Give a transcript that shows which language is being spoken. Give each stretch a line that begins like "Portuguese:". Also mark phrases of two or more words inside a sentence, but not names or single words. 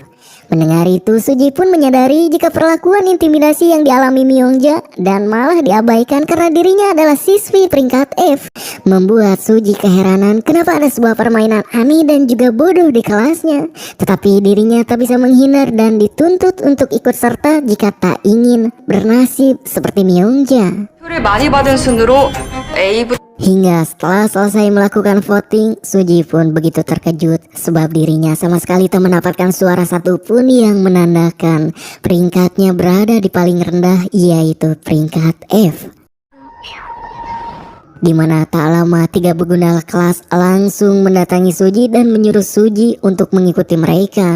Indonesian: Mendengar itu, Suji pun menyadari jika perlakuan intimidasi yang dialami Myongja dan malah diabaikan karena dirinya adalah siswi peringkat F, membuat Suji keheranan kenapa ada sebuah permainan aneh dan juga bodoh di kelasnya. Tetapi dirinya tak bisa menghindar dan dituntut untuk ikut serta jika tak ingin bernasib seperti Myongja.
Korean: 표를 많이 받은 순으로 A부터
Indonesian: Hingga setelah selesai melakukan voting, Suji pun begitu terkejut sebab dirinya sama sekali tak mendapatkan suara satupun yang menandakan peringkatnya berada di paling rendah, yaitu peringkat F. Di mana tak lama 3 begundal kelas langsung mendatangi Suji dan menyuruh Suji untuk mengikuti mereka.